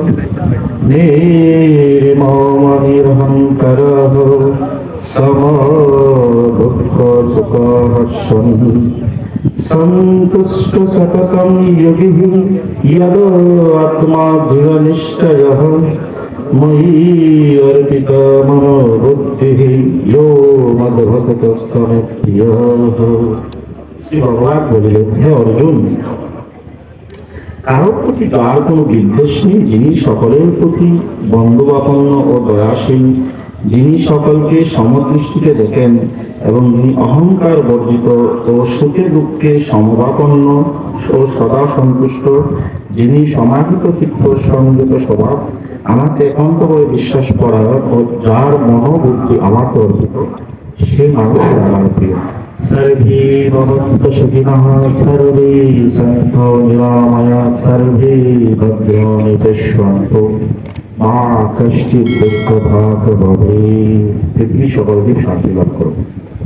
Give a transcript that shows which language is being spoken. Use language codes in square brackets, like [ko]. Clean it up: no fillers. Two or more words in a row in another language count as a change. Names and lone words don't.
[sa] निर्ममनिरहङ्कारः समदुःखसुखहर्षणः सन्तुष्ट सततं योगिः यदो आत्मा दृढनिश्चयः मयि अर्पिता मनो बुद्धिः यो मद्भक्तः स मे प्रियः। [bn] শ্রী ভগবান বলিলেন, হে অর্জুন, কারোর প্রতি তার কোনো বিদ্বেষ নেই, যিনি সকলের প্রতি বন্ধুবাপন্ন ও দয়াশীল, যিনি সকলকে সমদৃষ্টিতে দেখেন এবং যিনি অহংকার বর্জিত ও সুখে দুঃখে সমভাপন্ন ও সদা সন্তুষ্ট, যিনি সমাহিত চিত্ত সংযত স্বভাব, আমাকে একান্ত করে বিশ্বাস করার ও যার মনোবুদ্ধি আমাকে অর্পিত, সে মানুষ আমার প্রিয়। [sa] सर्वे भवन्तु सुखिनः सर्वे सन्तु निरामयाः सर्वे भद्राणि पश्यन्तु মা কষ্টিত দুঃখ ভাগ ভবে। [bn] পৃথিবী সকলকে শান্তি লাভ করুন।